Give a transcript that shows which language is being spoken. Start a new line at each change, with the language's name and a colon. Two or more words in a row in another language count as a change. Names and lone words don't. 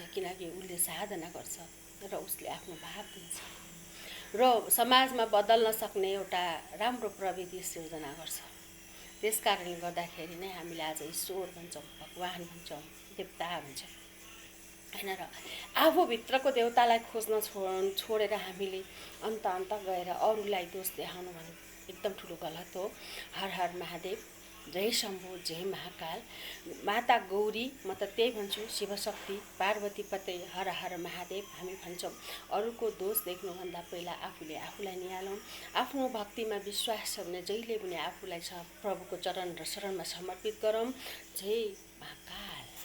Nepali: किनकि उसले साधना गर्छ र उसले आफ्नो भाव दिन्छ र समाजमा बदल्न सक्ने एउटा राम्रो प्रविधि सिर्जना गर्छ। त्यस कारणले गर्दाखेरि नै हामीले आज ईश्वर भन्छौँ, भगवान भन्छौँ, देवता भन्छौँ हैन र। आफूभित्रको देवतालाई खोज्न छोडेर हामीले अन्त गएर अरूलाई दोष देखाउनु भने एकदम ठुलो गलत हो। हर हर महादेव। जय शम्भु, जय महाकाल। माता गौरी, म त त्यही भन्छु, शिवशक्ति, पार्वती पते, हर हर महादेव। हामी भन्छौँ अरूको दोष देख्नुभन्दा पहिला आफूलाई निहालौँ। आफ्नो भक्तिमा विश्वास छ भने जहिले पनि आफूलाई प्रभुको चरण र शरणमा समर्पित गरौँ। जय महाकाल।